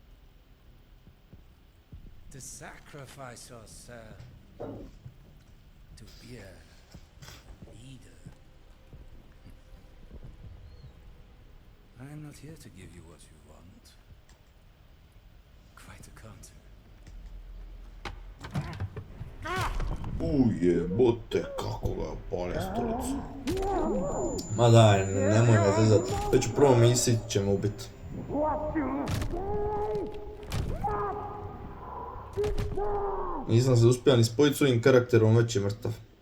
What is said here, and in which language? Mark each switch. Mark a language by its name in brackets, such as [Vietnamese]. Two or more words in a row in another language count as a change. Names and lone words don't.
[English] To sacrifice yourself. To be a leader. I am not here to give you what you want. Quite the contrary. [Croatian] Ujebote, kako ga pali stolicu. Ma daj, nemoj me zezat. Već u prvom misiji će me ubit. Nisam se uspio ni spojiti s ovim karakterom, već je mrtav.